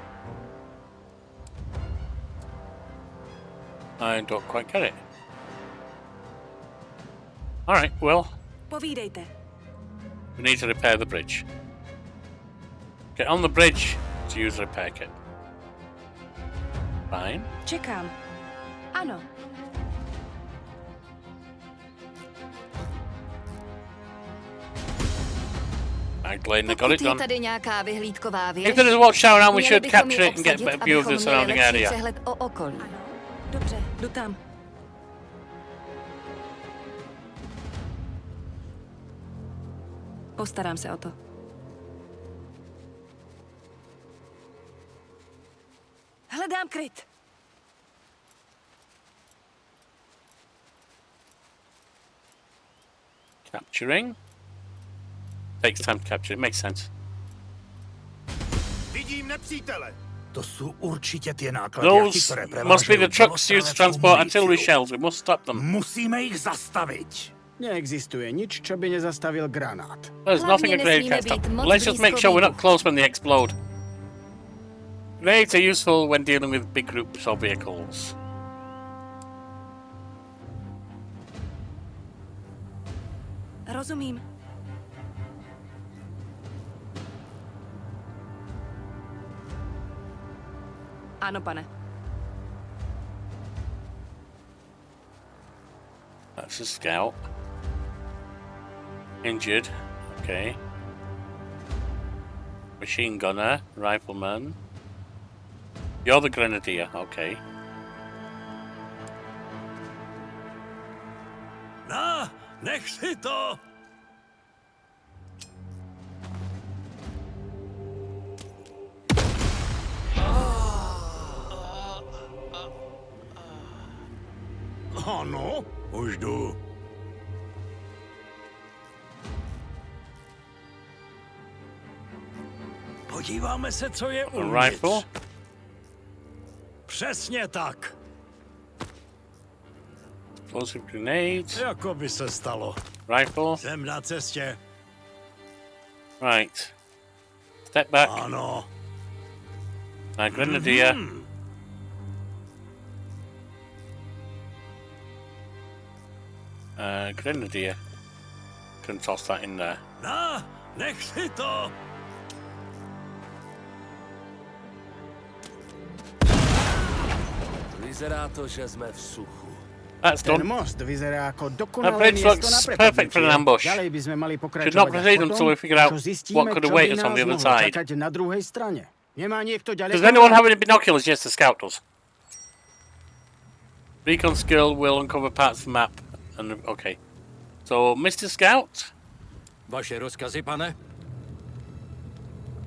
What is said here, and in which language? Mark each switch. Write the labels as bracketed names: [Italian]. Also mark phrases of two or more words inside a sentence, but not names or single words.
[English] I don't quite get it. Alright, well, [Czech] Povídejte. [English] we need to repair the bridge. Get on the bridge to use the repair kit. Fine. [Czech] Čekám. Ano. [English] Magdalena got it [Czech] Pokud je [English] done. [Czech] tady nějaká vyhlídková věž, [English] If there is a watchtower around, we [Czech] měli [English] should [Czech] bychom ji [English] capture it and get a [Czech] obsadit, [English] better view of the [Czech] abychom měli [English] surrounding [Czech] lepší [English] area. [Czech] přehled o okolí. Ano. Dobře, jdu tam. Postarám se o to. Hledám kryt. [English] Capturing. Takes time to capture, it makes sense. [Czech] Vidím nepřítele. To jsou určitě ty náklady, [English] Those must be the trucks used to transport artillery shells. We must stop them. [Czech] Musíme jich zastavit. [Slovak] Neexistuje nič, čo by nezastavil granát. [English] There's nothing a [Czech] Hlavně [English] grenade [Czech] nesmíme [English] can't stop. [Czech] být moc [English] Let's just make [Czech] blízko [English] sure we're not [Czech] výbuchu. [English] close when they explode. Grenades are useful when dealing with big groups or vehicles. [Czech] Rozumím. Ano, pane. [English] That's a scout. Injured. Okay. Machine gunner, rifleman. You're the grenadier. Okay. [Czech] Na, nech si to. Ano, už jdu. Podíváme se, co je [English] A [Czech] uvnitř. [English] rifle. [Czech] Přesně tak. [English] Explosive grenades. [Czech] Jako by se stalo. [English] Rifle. [Czech] Jsem na cestě. [English] Right. Step back. [Czech] Ano. [English] Grenadier. Grenadier. Can toss that in there. [Czech] Na, nech si to. [Slovak] Vyzerá to, že jsme v suchu. [English] That's [Czech] Ten [English] done. [Slovak] most vyzerá ako [English] That [Slovak] dokonalé [English] bridge [Slovak] miesto na [English] looks perfect for an [Slovak] prepadnutie. [English] ambush. [Slovak] Ďalej by sme mali [English] Should [Slovak] pokračovať [English] not [Slovak] až [English] proceed [Slovak] potom, [English] until we figure out [Slovak] čo zistíme, [English] what could [Slovak] čo [English] await [Slovak] by [English] us on [Slovak] nás [English] the other [Slovak] mohlo [English] side. [Slovak] čakať na druhej strane. Nemá niekto ďaleko? [English] Does anyone have any binoculars? Yes, the scout does. Recon skill will uncover parts of the map. And okay, so Mr. Scout, [Czech] Vaše rozkazy, pane?